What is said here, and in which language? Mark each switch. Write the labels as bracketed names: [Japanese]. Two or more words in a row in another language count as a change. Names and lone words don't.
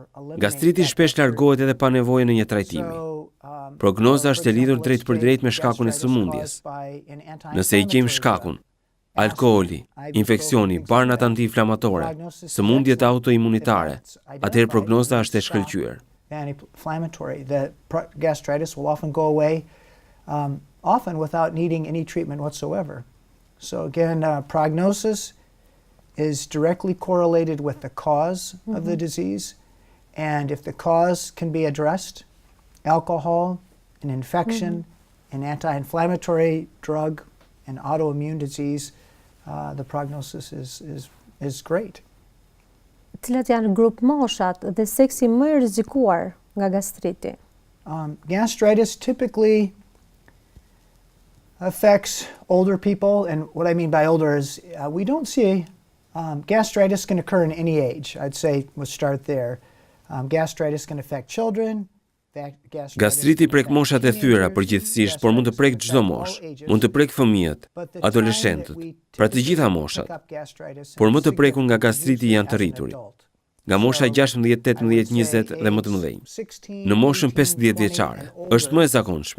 [Albanian] Gastriti shpesh largohet edhe pa nevojë në një trajtimi. Prognoza është e lidhur drejt për drejt me shkakun e sëmundjes. Nëse i gjejmë shkakun, alkooli, infeksioni, barnat antiinflamatore, sëmundjet autoimunitare, atëherë prognoza është e shkëlqyer. [English] Anti-inflammatory, the gastritis will often go away, often without needing any treatment whatsoever. So again, prognosis is directly correlated with the cause of the disease, and if the cause can be addressed, alcohol, an infection, an anti-inflammatory drug, an autoimmune disease, the prognosis is great. [Albanian] Cilat janë grup moshat dhe seksi më i rrezikuar nga gastriti? [English] Gastritis typically affects older people, and what I mean by older is we don't see gastritis can occur in any age. I'd say we'll start there. Gastritis can affect children. [Albanian] Gastriti prek moshat e thyra përgjithsisht, por mund të prek çdo moshë. Mund të prek fëmijët, adoleshentët, pra të gjitha moshat. Por më të prekur nga gastriti janë të rriturit, nga mosha 16, 18, 20 dhe më të mëdhenj. Në moshën 50 vjeçare është më e zakonshme.